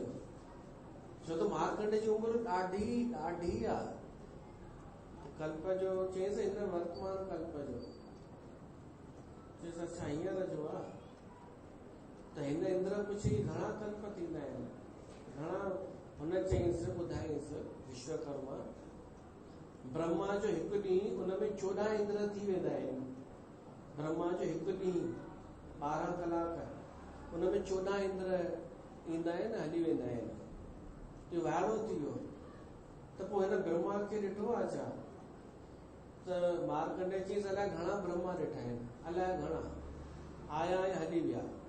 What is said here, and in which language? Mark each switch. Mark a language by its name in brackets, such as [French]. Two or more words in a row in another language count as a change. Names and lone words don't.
[Sindhi] छो त मारकंडे जी उमिरि ॾाढी ॾाढी आहे। कल्प जो चयसि हिन वर्तमान कल्प जो। चयसि अच्छा हींअर जो आहे। त हिन इंद्र पुछी घणा कल्प थींदा आहिनि, घणा? हुन चयईंसि, ॿुधाईंसि विश्वकर्मा, ब्रह्मा जो हिकु ॾींहुं उन में 14 इंद्र थी वेंदा आहिनि। ब्रह्मा जो हिकु ॾींहुं 12 कलाक, उन में 14 इंद्र ईंदा आहिनि, हली वेंदा आहिनि। इहो वाइड़ो थी वियो। त पोइ हिन ब्रह्मा खे ॾिठो आहे छा? त मारकंडे चयईंसि अलाए घणा ब्रह्मा ॾिठा आहिनि, अलाए घणा, आया ऐं हली विया।